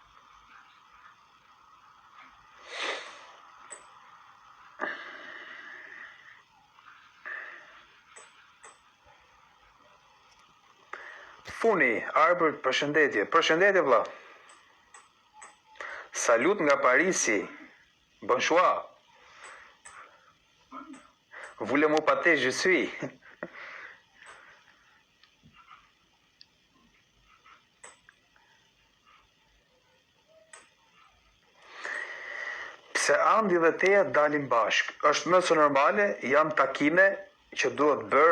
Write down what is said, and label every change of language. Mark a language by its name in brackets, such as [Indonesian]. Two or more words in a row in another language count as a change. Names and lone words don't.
[Albanian] Funi, Arbër, përshëndetje. Përshëndetje vlla. Salut nga Parisi. [French] Bonsoir. Voulez-vous pâté, je suis. [Albanian] Pse Andi dhe Teja dalin bashk? Është më së normale, janë takime që duhet bërë.